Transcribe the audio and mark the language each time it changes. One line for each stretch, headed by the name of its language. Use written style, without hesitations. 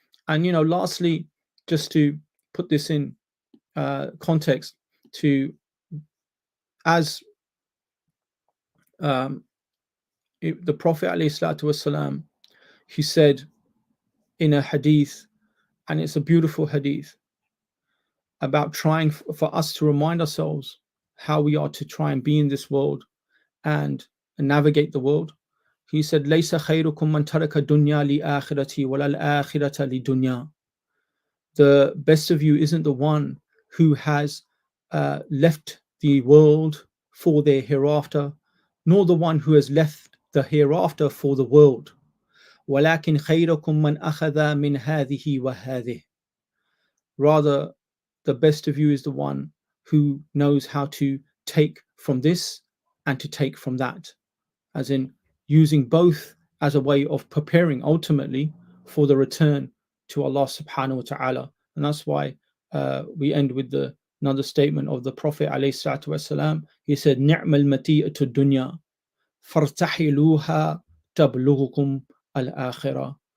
English: And lastly, just to put this in context, as the Prophet ﷺ, he said in a hadith, and it's a beautiful hadith, about trying for us to remind ourselves how we are to try and be in this world and navigate the world. He said,
Arabic: لَيْسَ خَيْرُكُمْ مَنْ تَرَكَ الدُّنْيَا لِآخِرَتِي وَلَا الْآخِرَةَ لِدُنْيَا.
English: The best of you isn't the one who has left the world for their hereafter, nor the one who has left the hereafter for the world.
Arabic: وَلَكِنْ خَيْرُكُمْ مَنْ أَخَذَ مِنْ هَذِهِ وَهَذِهِ.
English: Rather, the best of you is the one who knows how to take from this and to take from that, as in using both as a way of preparing ultimately for the return to Allah subhanahu wa ta'ala. And that's why we end with another statement of the Prophet alayhi salatu wasalam. He said,
Arabic: نِعْمَ الْمَتِيئَةُ الدُّنْيَا فَارْتَحِلُوهَا تَبْلُغُكُمْ الْآخِرَةِ.